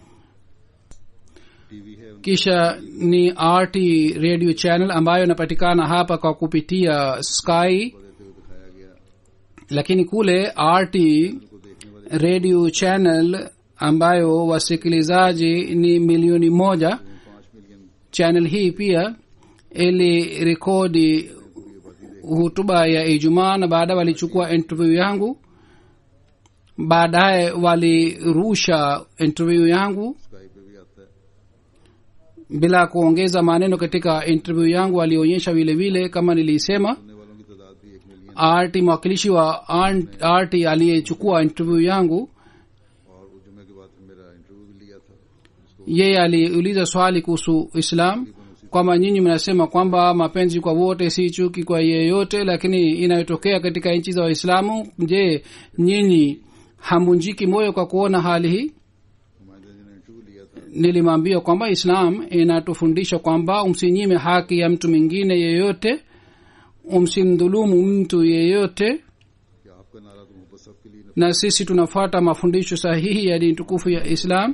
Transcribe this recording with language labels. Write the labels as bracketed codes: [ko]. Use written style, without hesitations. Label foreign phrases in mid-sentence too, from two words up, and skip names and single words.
[ur] ٹی وی ہے [sw] Kisha ni RT [en] radio channel [sw] ambayo inapatikana hapa kwa kupitia Sky, [ur] دیتے ہوئے دکھایا گیا [sw] lakini kule RT [ur] کو دیکھنے والے [en] radio channel [sw] ambayo wasikilizaji ni milioni 1. [ur] 5 ملین [sw] Channel hii pia ili rekodi hutuba ya Ijumaa, na baadaye walichukua interview yangu, baadaye walirusha interview yangu [ur] اسکائی پہ بھی آتا ہے [sw] bila kuongeza maneno katika interview yangu. Walionyesha vile vile kama nilisema. [ur] سننے والوں کی تعداد بھی 1 ملین [sw] RT mwakilishi wa RT aliyechukua interview yangu [ur] اور اس جمعے کے بعد پھر میرا انٹرویو بھی لیا تھا [sw] yeye aliuliza swali kuhusu islam kwamba nyinyi mnasema kwamba mapenzi kwa wote si chuki kwa yeyote, lakini inayotokea katika nchi za waislamu, je, nyinyi hamunjiki moyo kwa kuona hali hii? Nilimwambia kwamba islam inatufundisha kwamba umsinyime haki ya mtu mwingine yeyote, umsimdhulumu mtu yeyote, na sisi tunafuata mafundisho sahihi ya dini tukufu ya islam.